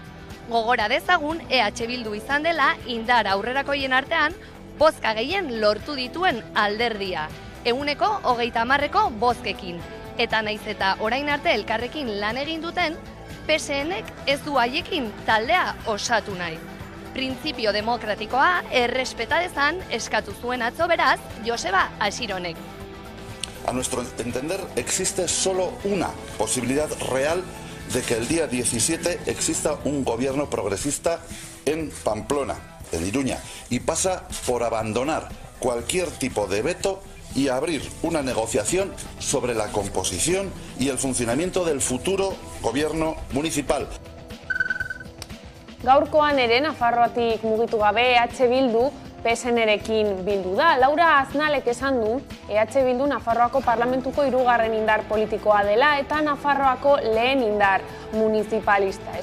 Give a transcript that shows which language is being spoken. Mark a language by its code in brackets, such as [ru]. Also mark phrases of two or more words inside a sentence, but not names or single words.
[eu] Gogora dezagun EH Bildu izan dela indar aurrerakoien artean bozka gehien lortu dituen alderdia, 130% bozkekin. Eta naiz eta orain arte elkarrekin lan egin duten, PSNek ez du haiekin taldea osatu nahi. Printzipio demokratikoa errespeta dezan eskatu zuen atzo beraz Joseba Asironek. [es] A nuestro entender, existe solo una posibilidad real de que el día 17 exista un gobierno progresista en Pamplona, en Iruña, y pasa por abandonar cualquier tipo de veto y abrir una negociación sobre la composición y el funcionamiento del futuro gobierno municipal. [eu] Gaurkoan ere Nafarroatik mugitu gabe EH Bildu PSN-rekin bildu da. Laura Aznalek esan du EH Bildu Nafarroako parlamentuko 3. indar politikoa dela eta Nafarroako lehen indar municipalista.